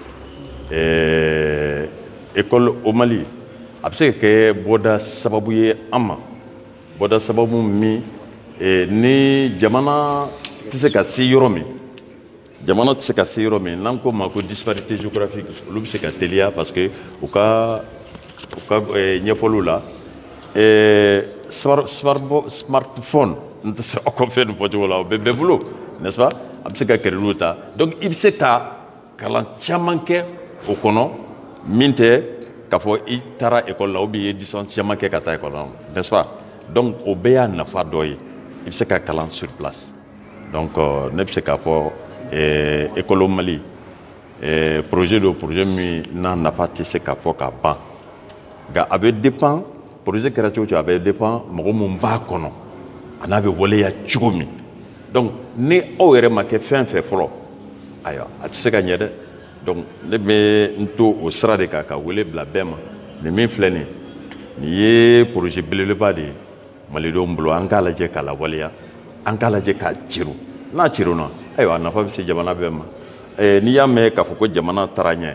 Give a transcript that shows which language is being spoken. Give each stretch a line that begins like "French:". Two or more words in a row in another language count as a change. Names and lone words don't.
French: école au Mali
Bambara: a bɛ se ka kɛ bɔda sababu ye an ma bɔda sababu min ni jamana tɛ se ka se yɔrɔ min jamana tɛ se ka se yɔrɔ min n'an ko ma ko
French: disparité géographique
Bambara: olu bɛ se ka teliya
French: parce que
Bambara: u ka ɲɛfɔliw la smartphone n tɛ se aw ka fɛn nin fɔcogo la o bɛ bɛɛ bolo
French: n'est-ce pas
Bambara: a bɛ se ka kɛrɛliw ta donc i bɛ se ka kalan caman kɛ o kɔnɔ min tɛ k'a fɔ i taara école la
French: ou bien
Bambara: i ye distance caman kɛ ka taa école la
French: n'est-ce pas
Bambara: donc o bɛɛ y'a nafa dɔ ye i bɛ se ka kalan
French: sur place
Bambara: donc ne bɛ se k'a fɔ école Mali projet do projet min n'a nafa tɛ se ka fɔ ka ban nka a bɛ dépend projet kɛra cogo o cogo a bɛ dépend mɔgɔ min b'a kɔnɔ a n'a bɛ waleya cogo min donc ni aw yɛrɛ ma kɛ fɛn fɛn fɔlɔ ayiwa a tɛ se ka ɲɛ dɛ donc ne bɛ n to o sira de kan ka wele bila bɛɛ ma nin min filɛ nin ye projet belebeleba de ye malidenw bolo an k'a lajɛ k'a lawaleya an k'a lajɛ k'a ciru n'a ciruna ayiwa a nafa bɛ se jamana bɛɛ ma n'i y'a mɛn k'a fɔ ko jamana taara ɲɛ